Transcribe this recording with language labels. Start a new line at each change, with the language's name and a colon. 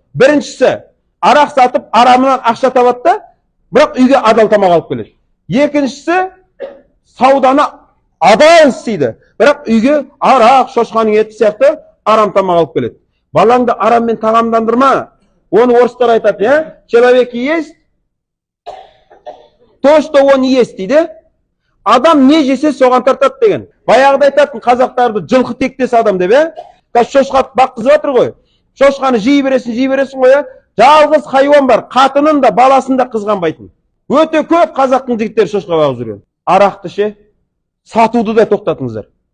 Kazakh: Біріншісі, арақ сатып арамынан ақша табады да, бірақ үйге адал тамақ алып келеді. Екіншісі, сауданы адал істейді, бірақ үйге арақ, шошқаның еті сияқты арам тамақ алып келеді. Балаңды араммен тағамдандырма. Оны орыстар айтады,
Russian: человек есть то, что он есть
Kazakh: дейді. Адам не жесе соған тартады деген. Баяғыда айтатын қазақтарды жылқы тектес адам деп, шошқа баққызып жатыр ғой. Шошқаны жей бересің ғой, жалғыз хайуан бар, қатынын да баласын да қызғанбайтын. Өте көп қазақтың жігіттері шошқа бағып жүрген. Арақты ше, сатуды да тоқтатыңыздар.